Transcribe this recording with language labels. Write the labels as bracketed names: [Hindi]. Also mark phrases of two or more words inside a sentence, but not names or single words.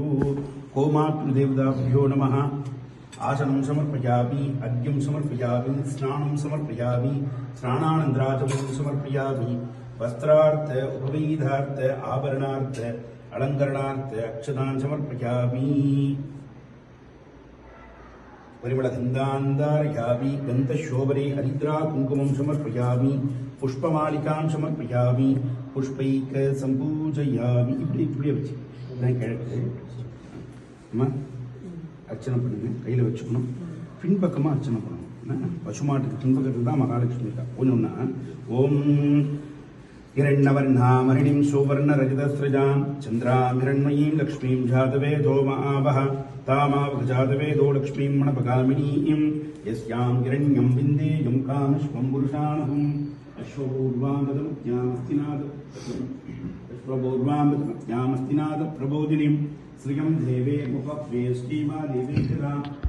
[Sanskrit] गोमातृ देवताभ्यो नमः. आसनं समर्पयामि, अर्घ्यं समर्पयामि, स्नानं समर्पयामि, स्नानानन्तराचमनं समर्पयामि, वस्त्रार्थ उपवीतार्थ आभरणार्थ अलङ्करणार्थ अक्षतान् समर्पयामि. परिमलगन्धान्दारयामि, गन्धशोभरे हरिद्रा कुङ्कुमं समर्पयामि, पुष्पमालिकां समर्पयामि, पुष्पैक सम्पूजयामि. [Tamil] இப்படி வச்சு கிழக்கு அம்மா அர்ச்சனை பண்ணுங்க. கையில் வச்சுக்கணும். பின்பக்கமாக அர்ச்சனை பண்ணணும். பசுமாட்டுக்கு பின்பக்கத்தில் தான் மகாலட்சுமி இருக்கா. [Sanskrit] ஒன்றுன்னா ஓம் हिरण्यवर्णामरिणीं सुवर्णरजतस्रजां चन्द्रां हिरण्मयीं लक्ष्मीं जातवेदो महावः तामावः जातवेदो लक्ष्मीं मणपगामिनीं यस्यां हिरण्यं विन्देयं कामश्वं पुरुषाणहम् अश्वपूर्वामस्तिनाद प्रबोधिनीं श्रियं देवे मुपक्वे श्रीमा देवे